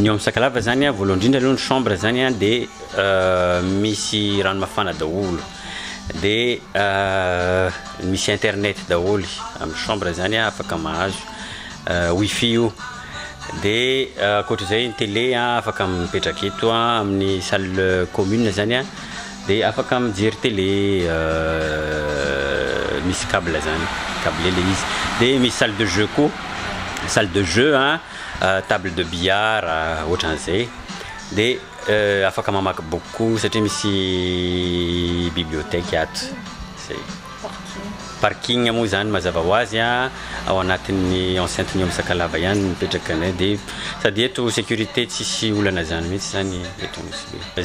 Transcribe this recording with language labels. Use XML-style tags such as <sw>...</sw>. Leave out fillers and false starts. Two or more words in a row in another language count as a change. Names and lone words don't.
<mg>ny amin'ny Sakalava zany voalohany indrindra aloha ny chambre zany dia misy rano mafana daholo, dia misy internet daholo amin'ny chambre zany afaka mahazo wifi io. Dia akoatr'izay ny télé afaka mipetraka eto amin'ny</mg> <fr>salle commune</fr> <mg>zany dia afaka mijery télé, misy câble zany, câble le izy. Dia misy</mg> <fr>salle de jeu koa, salle de jeu, table de billard,</fr> <mg>ohatran'izay. Dia afaka mamaky boky koa satria misy bibliothèque ato. Parking moa zany mazava ho azy ao anatin'ny enceinte-ny amin'ny Sakalava ihany mipetraka anay. Dia sady eto sécurité tsisy olana zany mihitsy zany eto Nosy.</mg>